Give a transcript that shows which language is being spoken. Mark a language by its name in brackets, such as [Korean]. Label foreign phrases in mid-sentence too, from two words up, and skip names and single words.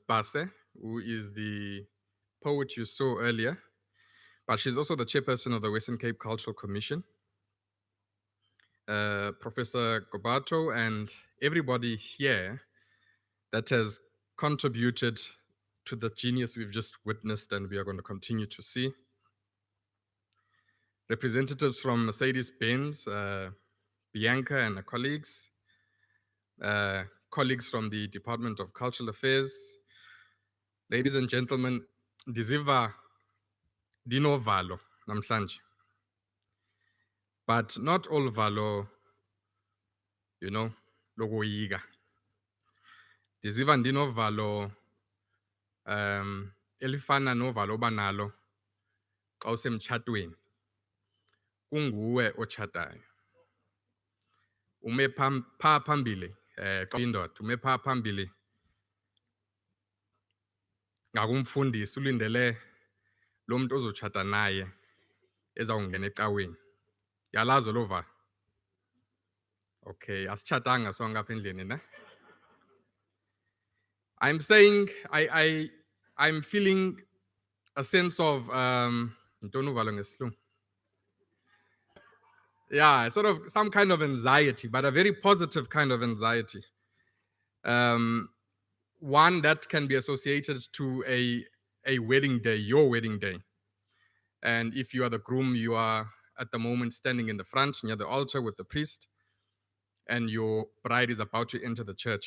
[English] Base, who is the poet you saw earlier, but she's also the chairperson of the Western Cape Cultural Commission, Professor Gobato, and everybody here that has contributed to the genius we've just witnessed and we are going to continue to see. Representatives from Mercedes-Benz, Bianca and her colleagues, colleagues from the Department of Cultural Affairs, ladies and gentlemen, [Xhosa] ndiziva ndinovalo namhlanje. [English] But not all valo, you know, [Xhosa] logoyiga. Ndiziva ndinovalo elifana novalo banalo xa usemtshatweni. Kunguwe otshatayo. Ume phaa phambili xa indoda, ume phaa phambili ngakumfundisi ulindele lo muntu ozotshata naye ezawungena ecaweni. Yalazo lo valo. Okay, asitshatanga sonke apha endlini ne? [English] I'm saying I'm feeling a sense of [Xhosa] ntoni uvalo ngesilungu? [English] Yeah, sort of some kind of anxiety, but a very positive kind of anxiety. One that can be associated to a wedding day, your wedding day. And if you are the groom, you are at the moment standing in the front near the altar with the priest, and your bride is about to enter the church.